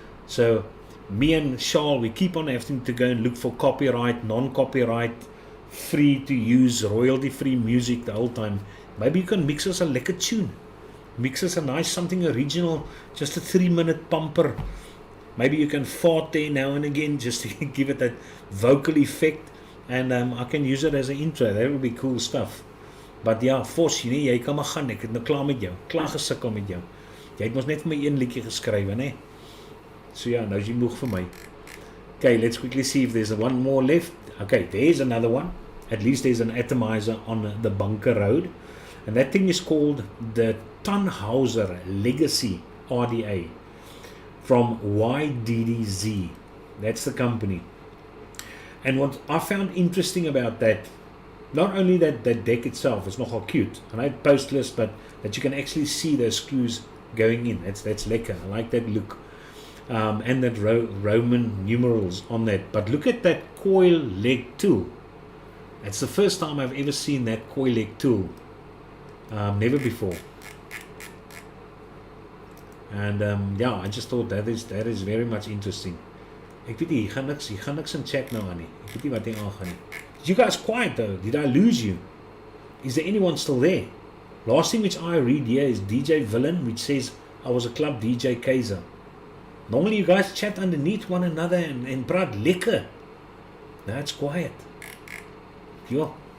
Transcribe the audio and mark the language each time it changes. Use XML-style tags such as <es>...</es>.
<en>So me and Charles, we keep on having to go and look for copyright, non-copyright, free to use, royalty free music the whole time. Maybe you can mix us a lekker tune. Mix us a nice something original, just a 3-minute bumper. Maybe you can fart there now and again just to give it that vocal effect. And I can use it as an intro. That would be cool stuff.</en> <af>But ja, Vos, nee, jy kan maar gaan. Ek het nou klaar met jou. Klaar gesukkel met jou. Jy het mos net vir my een liedjie geskrywe, né? So ja, nou is jy moeg vir my.</af> <en>Okay, let's quickly see if there's one more left. Okay, there's another one. At least there's an atomizer on the bunker road. And that thing is called the Tannhauser Legacy RDA from YDDZ. That's the company. And what I found interesting about that, not only that deck itself is nogal cute, and I had postless, but that you can actually see those screws going in. That's lekker. I like that look. And that Roman numerals on that. But look at that coil leg tool. It's the first time I've ever seen that coil leg tool. Never before. And yeah, I just thought that is very much interesting.</en> <af>Ek weet nie, hier gaan niks in chat nou aan nie. Ek weet nie wat hier aangaan nie.</af> <en>You guys quiet though. Did I lose you? Is there anyone still there? Last thing which I read here is DJ Villain, which says I was a club DJ Kaiser. Normally you guys chat underneath one another and</en> <af>praat lekker.</af> <en>Now it's quiet. Yo.</en>